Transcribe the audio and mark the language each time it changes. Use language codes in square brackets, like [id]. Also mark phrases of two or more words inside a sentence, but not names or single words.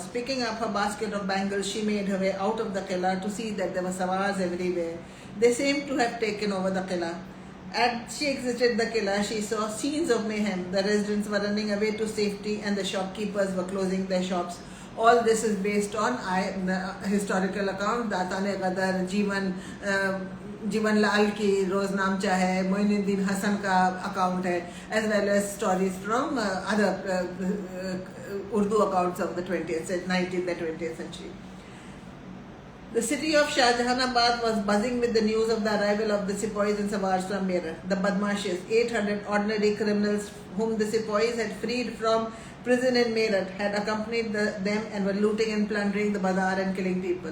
[en] Picking up her basket of bangles, she made her way out of the Qila to see that there were Sawars everywhere. They seemed to have taken over the Qila. As she exited the killa, she saw scenes of mayhem. The residents were running away to safety and the shopkeepers were closing their shops. All this is based on historical account. [ur] داستان غدر، جیون لال کی روزنامچہ ہے، معین الدین حسن کا اکاؤنٹ ہے, [en] as well as stories from other Urdu accounts of the 19th and 20th century. The city of Shahjahanabad was buzzing with the news of the arrival of the sepoys and Sawars from Meerut. The Badmashis, 800 ordinary criminals whom the sepoys had freed from prison in Meerut, had accompanied them and were looting and plundering the bazaar and killing people.